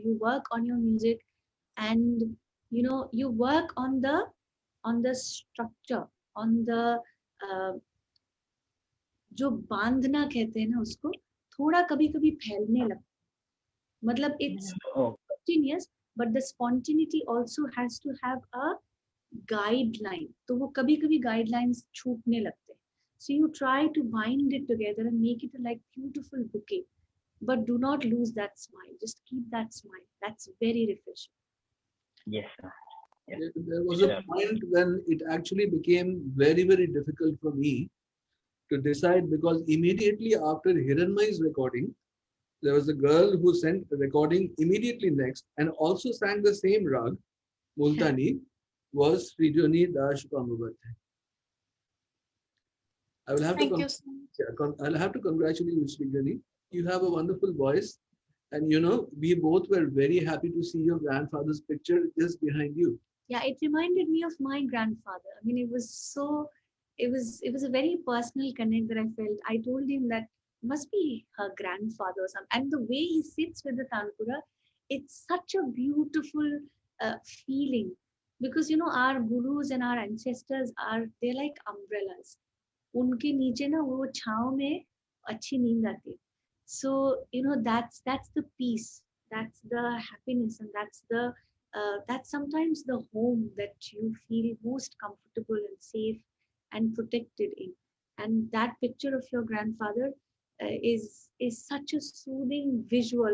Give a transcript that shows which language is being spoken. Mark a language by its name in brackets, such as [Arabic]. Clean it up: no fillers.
[English] You work on your music, and you work on the structure, on the uh, [Hindi] जो बांधना कहते हैं ना उसको, थोड़ा कभी कभी फैलने लगता, मतलब [English] it's Oh, spontaneous, but the spontaneity also has to have a guideline. [Hindi] तो वो कभी कभी guidelines छूटने लगते हैं. [English] So you try to bind it together and make it a like beautiful bouquet, but do not lose that smile. Just keep that smile. That's very refreshing. yes, sir. Yes. There was a Sure. point when it actually became very, very difficult for me to decide because immediately after Hiranmai's recording, there was a girl who sent a recording immediately next and also sang the same rag, Multani, was Srijoni Das Pamabhat. I will have Thank to you so much. I'll have to congratulate you, Srijoni. You have a wonderful voice. And we both were very happy to see your grandfather's picture just behind you. Yeah, it reminded me of my grandfather. I mean, it was a very personal connect that I felt. I told him that must be her grandfather or something. And the way he sits with the tanpura, it's such a beautiful feeling, because our gurus and our ancestors are, they're like umbrellas. [Hindi] उनके नीचे ना वो छाँव में अच्छी नींद आती है. [English] So that's the peace, that's the happiness, and that's sometimes the home that you feel most comfortable and safe and protected in. And that picture of your grandfather is such a soothing visual.